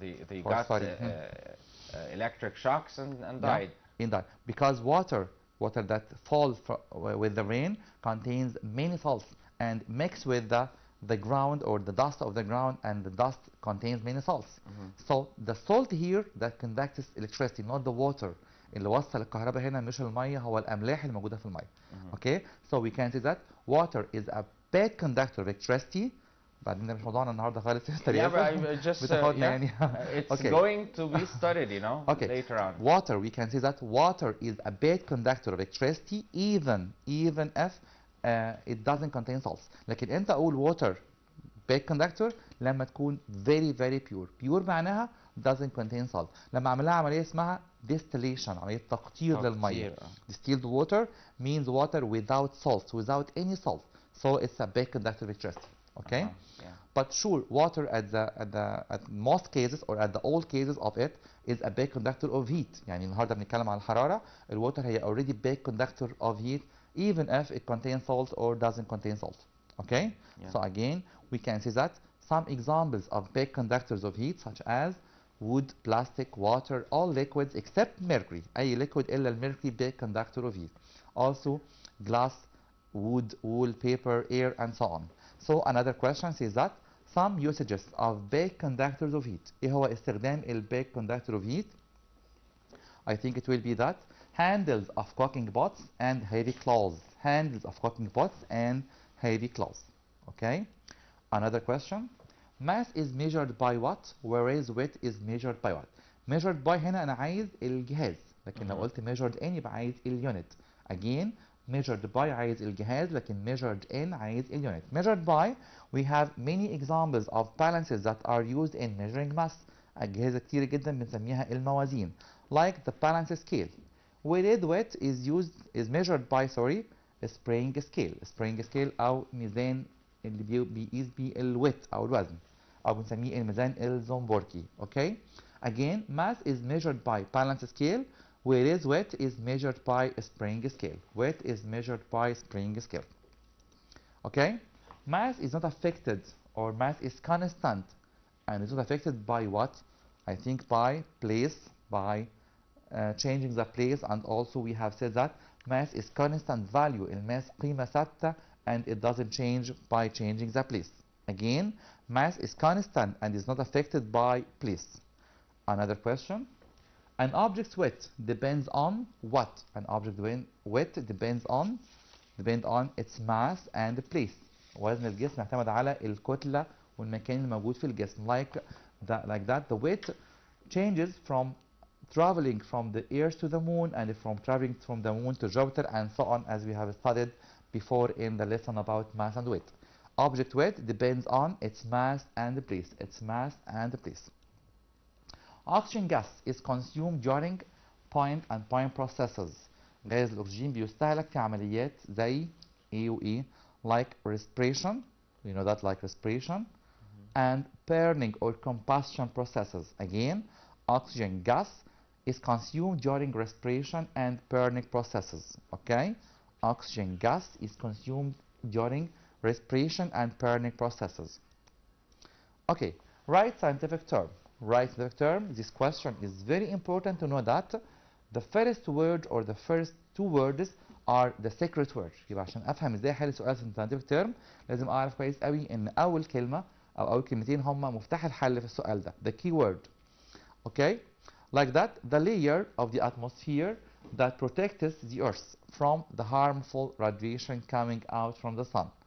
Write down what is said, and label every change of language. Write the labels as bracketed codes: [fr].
[en] They got electric shocks and died. Because water that falls with the rain contains many salts and mix with the ground or the dust of the ground, and the dust contains many salts. So the salt here that conducts electricity, not the water. [ar] اللي وصل الكهرباء هنا مش المية، هو الأملاح الموجودة في المية. [en] Okay, so we can say that water is a bad conductor of electricity. [ar] بعدين ده مش موضوعنا النهارده خالص. [en] Yeah, but I just it's going to be studied, later on. Water, we can say that water is a bad conductor of electricity even if it doesn't contain salts. [ar] لكن انت اقول [en] water bad conductor [ar] لما تكون [en] very very pure معناها doesn't contain salt. [ar] لما اعمل لها عمليه اسمها distillation، عمليه تقطير للميه. [en] Distilled water means water without salt, without any salt. So it's a bad conductor of electricity. Okay. But sure, water at most cases or at the all cases of it is a bad conductor of heat. [ar] يعني النهارده بنتكلم على الحراره. [en] الwater هي already bad conductor of heat even if it contains salt or doesn't contain salt. Okay. So again, we can see that some examples of bad conductors of heat such as wood, plastic, water, all liquids except mercury. أي liquid [ar] إلا الميركوري [en] bad conductor of heat. Also glass, wood, wool, paper, air, and so on. So another question says that some usages of bad conductors of heat. [ar] إيه هو استخدام [en] bad conductor of heat? I think it will be that handles of cooking pots and heavy cloths. Handles of cooking pots and heavy cloths. Okay. Another question. Mass is measured by what, whereas weight is measured by what? Measured by [ar] هنا أنا عايز الجهاز، لكن لو قلت [en] measured in [ar] يبقى عايز اليونت. [en] Again, measured by [ar] عايز الجهاز، لكن [en] measured in [ar] عايز اليونت. [en] Measured by, we have many examples of balances that are used in measuring mass. [ar] أجهزة كتير جدا بنسميها الموازين. [en] Like the balance scale. Whereas weight is measured by a spring scale. Spring scale [ar] أو ميزان اللي بيقيس بيه الويت أو الوزن، أو بنسميه الميزان الزومبوركي. [en] Okay. Again, mass is measured by balance scale, whereas weight is measured by a spring scale. Weight is measured by spring scale. Okay. Mass is not affected, or mass is constant, and it's not affected by what? I think by place, by changing the place, and also we have said that mass is constant value. [ar] الماس قيمة ثابتة [en] and it doesn't change by changing the place. Again, mass is constant and is not affected by place. Another question. An object's weight depends on what? An object weight depends on its mass and place. [ar] وزن الجسم يعتمد على الكتلة والمكان الموجود في الجسم. [en] Like that, the weight changes from traveling from the Earth to the Moon, and from traveling from the Moon to Jupiter, and so on, as we have studied before in the lesson about mass and weight. Object weight depends on its mass and place. Its mass and place. Oxygen gas is consumed during point and point processes. [ar] غاز الأكسجين بيستهلك في عمليات زي إيه وإيه [en] like respiration, you know that, like respiration, and burning or combustion processes. Again, oxygen gas is consumed during respiration and burning processes. Okay, oxygen gas is consumed during respiration and burning processes. Okay, write scientific term. Write scientific term. This question is very important to know that the first word or the first two words are the secret word. [ar] يبقى عشان افهم ازاي احل سؤال في [en] scientific term [ar] لازم اعرف كويس قوي ان اول كلمه او اول كلمتين هم مفتاح الحل في السؤال ده. [en] The key word. Okay, like that, the layer of the atmosphere that protects the earth from the harmful radiation coming out from the sun.